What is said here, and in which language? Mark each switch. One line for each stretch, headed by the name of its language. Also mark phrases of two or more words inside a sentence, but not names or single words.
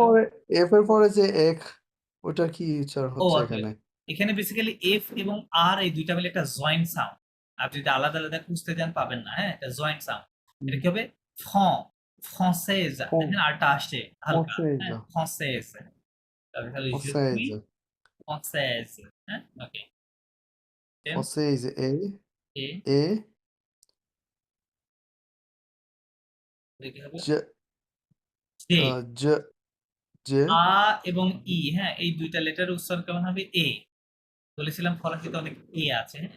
Bangla: পরে এফ এর পরে যে এক ওটা কি উচ্চারণ ও হচ্ছে আচ্ছা, এখানে এখানে বেসিক্যালি এফ এবং আর এই দুইটা মিলে একটা জয়েন্ট সাউন্ড। আপনি যদি আলাদা আলাদা খুঁজতে যান পাবেন না, হ্যাঁ, এটা জয়েন্ট সাউন্ড। এটা কি হবে? ফ্রঁ, ফ্রান্সেজ। দেখেন আরটা আসছে হালকা,
French: ফসাইজ
Bangla: হ্যাঁ, ফ্রান্সেজ। তাহলে je
French: ফসাইজ suis française,
Bangla: হ্যাঁ, ওকে। দেন
French: ফসাইজ এ
Bangla: এ, এ তাহলে কি হবে? জ যে, জ যে আ এবং ই, হ্যাঁ, এই দুইটা লেটার উচ্চারণ কেমন হবে? এ। বলেছিলাম ফরাসিতে অনেক এ আছে, হ্যাঁ?